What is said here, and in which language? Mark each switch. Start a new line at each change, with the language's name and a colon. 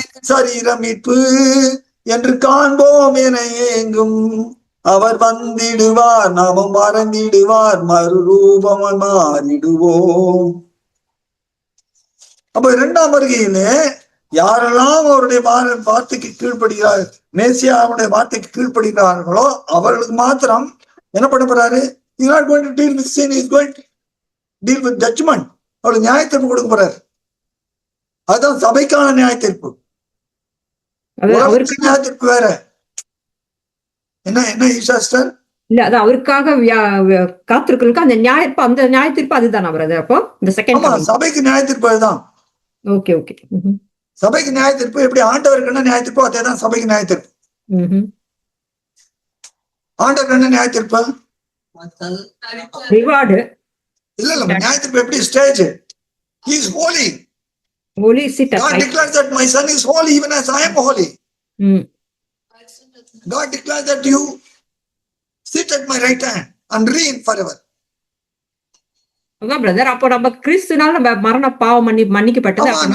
Tamil: சரீர மீட்பு என்று காண்போம் என ஏங்கும் அவர் வந்திடுவார், நாமும் மறந்திடுவார், மறுரூபமாய் மாறிடுவோம். அப்ப 2ஆம் வருகையிலே யாரெல்லாம் அவருடைய வார்த்தைக்கு கீழ்ப்படுகிறார், மேசியாவுடைய வார்த்தைக்கு கீழ்ப்படுகிறார்களோ அவர்களுக்கு மாத்திரம் என்ன பண்ண போறாரு?
English: He is not going to deal with sin, he is going to deal with judgment.
Tamil: அவருக்கு நியாயத்தீர்ப்பு கொடுக்க போறாரு. அதுதான் சபைக்கான நியாயத்தீர்ப்பு. நியாயத்தீர்ப்பு வேற. என்ன ஈஸ்டர் இல்ல, அது அவருக்காக காத்திருக்கிறதுக்கு அந்த நியாயத்தீர்ப்பு அதுதான் அவரது. அப்போ இந்த செகண்ட் சபைக்கு நியாயத்தீர்ப்பு அதுதான். Okay okay. சபைக்கு நியாயத்தீர்ப்பு எப்படி ஆண்டவருக்கு என்ன நியாயத்தீர்ப்பு அதேதான் சபைக்கு நியாயத்தீர்ப்பு. ஆண்டவருக்கு என்ன நியாயத்தீர்ப்பு? ரிவார்டு இல்ல நியாயத்தீர்ப்பு எப்படி? Stage.
English: He is holy. Holy sit. God declares that my son is holy even as I am holy. God declares that you sit at my right hand and reign forever.
Tamil: அதான் brother, அப்போ நம்ம கிறிஸ்துனால நம்ம மரண பாவம் மன்னிக்கப்பட்டது.